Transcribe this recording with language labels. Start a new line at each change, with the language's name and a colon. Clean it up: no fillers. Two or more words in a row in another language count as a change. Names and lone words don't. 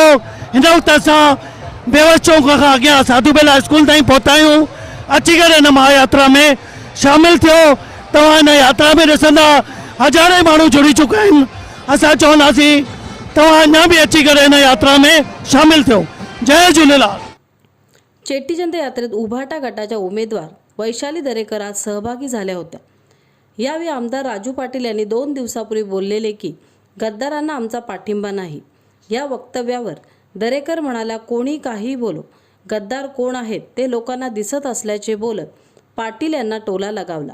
Sindhi: हिन वक़्तु असां बेवस चौक खां अॻियां साधू बेला स्कूल ताईं पहुता आहियूं। अची करे हिन महायात्रा में शामिल थियो। तव्हां हिन यात्रा में ॾिसंदा हज़ारे माण्हू जुड़ी चुका आहिनि। असां चवंदासीं तव्हां अञा बि अची करे हिन यात्रा में शामिल थियो। जय झूलेलाल।
Marathi: चेटीचंद यात्रेत उभाटा गटाच्या उमेदवार वैशाली दरेकर आज सहभागी झाल्या होत्या। यावेळी आमदार राजू पाटील यांनी 2 दिवसापूर्वी बोललेले की गद्दारांना आमचा पाठिंबा नाही। या वक्तव्यावर दरेकर म्हणाल्या, कोणी काही बोलो, गद्दार कोण आहेत ते लोकांना दिसत असल्याचे बोलत पाटील यांना टोला लगावला।